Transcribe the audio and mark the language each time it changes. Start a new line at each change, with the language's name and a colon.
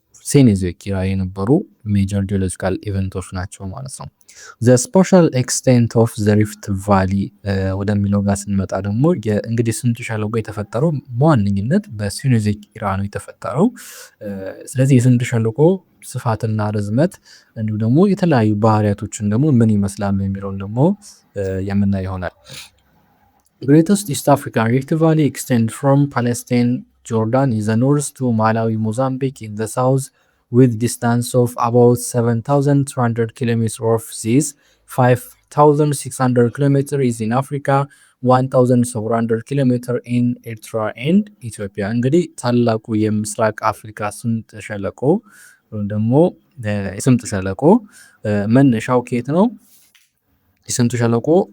Amharic: ሴኖዞይክ ኢራ የነበሩ ሜጀር ጂኦሎጂካል ኢቨንቶች ናቸው ማለት ነው።
English: ዘ ስፓሻል ኤክስቴንት ኦፍ ዘ ሪፍት ቫሊ
Amharic: ወደሚለው ጋር ስንመጣ ደግሞ እንግዲህ ስምጥ ሸለቆ የተፈጠረው በዋነኝነት በሴኖዞይክ ኢራ ነው የተፈጠረው። ስለዚህ የስምጥ ሸለቆ ስፋትና ርዝመት እንዲሁም ደግሞ የተለያዩ ባህሪያቶችን ደግሞ ምን ይመስላሉ የሚለውን ደግሞ የምናይ ይሆናል።
English: ግሬተስት ኢስት አፍሪካን ሪፍት ቫሊ ኤክስቴንድ ፍሮም ፓለስታይን Jordan in the north to Malawi, Mozambique in the south, with distance of about 7,200 kilometers of seas. 5,600 kilometers is in Africa, 1,700 kilometers in Eritrea and Ethiopia.
Amharic: እንግዲህ ታላቁ የምስራቅ አፍሪካ ስምጥ ሸለቆ ወይም ደግሞ የስምጥ ሸለቆ መነሻው ከየት ነው? የስምጥ ሸለቆ